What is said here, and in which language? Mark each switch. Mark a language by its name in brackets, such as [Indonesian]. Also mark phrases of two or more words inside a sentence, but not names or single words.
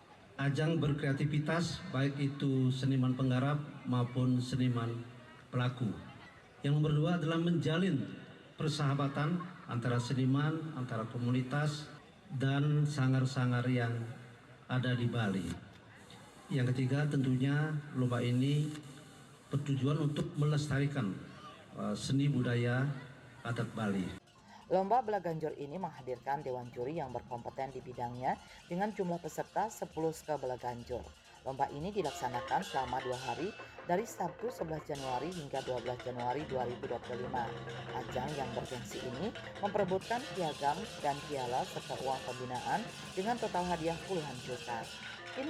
[Indonesian] Ajang berkreativitas baik itu seniman penggarap maupun seniman pelaku. Yang nomor dua adalah menjalin persahabatan antara seniman, antara komunitas dan sanggar-sanggar yang ada di Bali. Yang ketiga tentunya lomba ini bertujuan untuk melestarikan seni budaya adat Bali. Lomba beleganjur ini menghadirkan dewan juri yang berkompeten di bidangnya dengan jumlah peserta 10 beleganjur. Lomba ini dilaksanakan selama 2 hari dari Sabtu 11 Januari hingga 12 Januari 2025. Ajang yang bergengsi ini memperebutkan piagam dan piala serta uang pembinaan dengan total hadiah puluhan juta.